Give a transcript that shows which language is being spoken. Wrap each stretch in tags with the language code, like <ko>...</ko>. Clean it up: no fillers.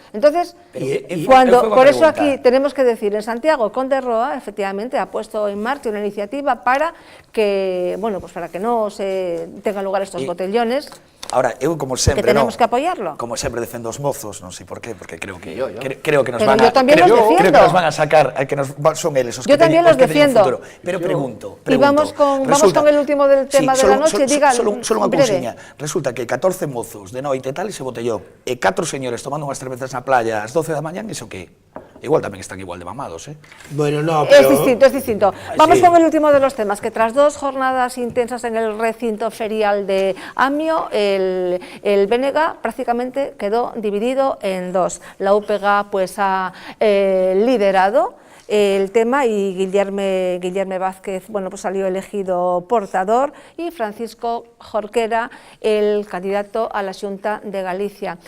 <es>Entonces, por eso aquí tenemos que decir, en Santiago, Conde Roa, efectivamente, ha puesto en marcha una iniciativa para que, bueno, pues para que no se tengan lugar estos botellones.</es> <gl>Ahora, eu como sempre,</gl> <es>que tenemos que apoyarlo.</es> <gl>Como sempre defendo os mozos, non sei por qué, porque creo que nos van a sacar, son eles os que teñen un futuro. Pero pregunto.</gl> <es>Y vamos con el último del tema de la noche, diga</es> <gl>solo unha cousiña. Resulta que 14 mozos de noite e tal, e se botellou, e 4 señores tomando unhas cervezas na playa ás 12 da mañán, iso que igual tamén están igual de mamados,</gl> <es>Bueno, no, pero... Es distinto. Vamos con el último de los temas, que tras 2 jornadas intensas en el recinto ferial de Amio, el BNG prácticamente quedó dividido en 2. La UPG pues ha liderado el tema y Guillerme Vázquez, bueno, pues salió elegido portador, y Francisco Jorquera, el candidato a la Xunta de Galicia.</es>